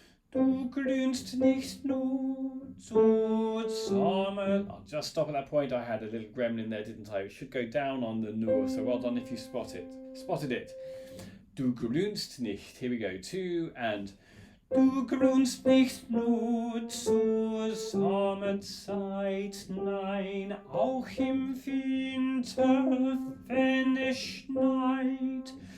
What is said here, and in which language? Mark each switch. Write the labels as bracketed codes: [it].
[de] Du grünst nicht nur zur Sommer. [en] I'll just stop at that point. I had a little gremlin there, didn't I? It should go down on the nur, so well done if you spotted it. [de] Du grünst nicht. [en] Here we go. [de] 2 and Du grünst nicht nur zur Sommerzeit, nein, auch im Winter, wenn es schneit.